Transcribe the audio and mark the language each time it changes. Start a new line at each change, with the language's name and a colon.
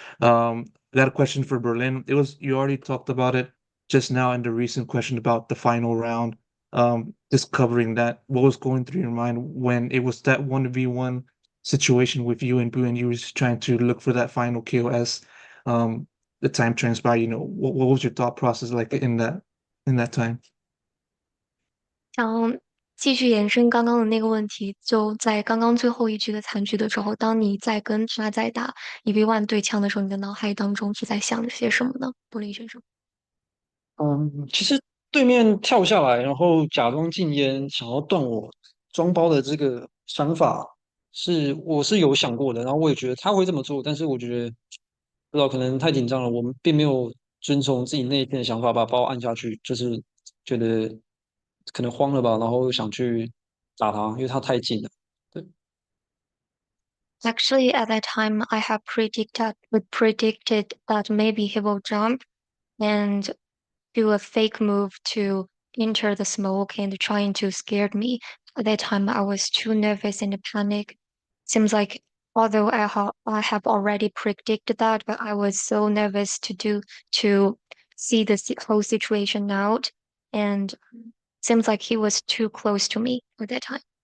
English: Got a question for Berlin. You already talked about it just now in the recent question about the final round. Just covering that, what was going through your mind when it was that 1v1 situation with you and Boo, and you were just trying to look for that final KOS? The time transpired, what was your thought process like in that time?
Chinese: 想继续延伸刚刚的那个问题，就在刚刚最后一局的残局的时候，当你在跟他在打1v1对枪的时候，你的脑海当中是在想着些什么呢？玻璃选手。其实对面跳下来，然后假装禁烟，想要断我装包的这个想法，我是有想过的，然后我也觉得他会这么做，但是我觉得不知道可能太紧张了，我们并没有遵从自己内心的想法，把包按下去，就是觉得可能慌了吧，然后想去打他，因为他太近了。对。
English: Actually, at that time, I have predicted that maybe he will jump and do a fake move to enter the smoke and trying to scare me. At that time, I was too nervous and panic. Seems like although I have already predicted that, but I was so nervous to see the whole situation out, and seems like he was too close to me at that time.